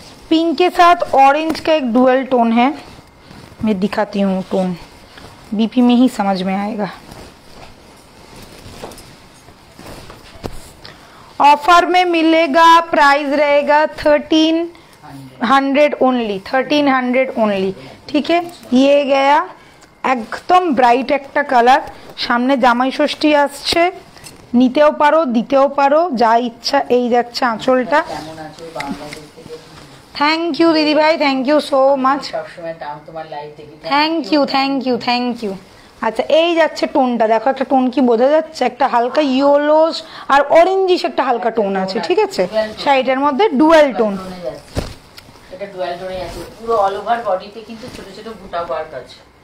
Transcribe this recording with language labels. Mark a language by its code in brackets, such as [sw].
[hi] Pink के साथ orange का एक डुअल टोन है, मैं दिखाती हूँ टोन, बीपी में ही समझ में आएगा। ऑफर में मिलेगा, प्राइस रहेगा 1300 ओनली, 1300 ओनली, ठीक है। ये गया [bn] একদম ব্রাইট একটা কালার, সামনে জামাই ষষ্ঠী আসছে, নিতেও পারো দিতেও পারো, যা ইচ্ছা। এই যাচ্ছে আঁচলটা। কেমন আছো বাংলাদেশ থেকে? [en] thank you दीदी भाई, thank you so much, [bn] সব সময় দাম তোমার লাইভ দেখি। [en] Thank you thank you thank you. [bn] আচ্ছা, এই যাচ্ছে টোনটা, দেখো একটা টোন কি বোঝা যাচ্ছে, একটা হালকা ইয়েলোস আর অরেঞ্জিশ একটা হালকা টোন আছে, ঠিক আছে, শাড়িটার মধ্যে ডুয়াল টোন। এটা ডুয়াল টোনে আছে, পুরো অল ওভার বডিতে কিন্তু ছোট ছোট বুটা ওয়ার্ক আছে।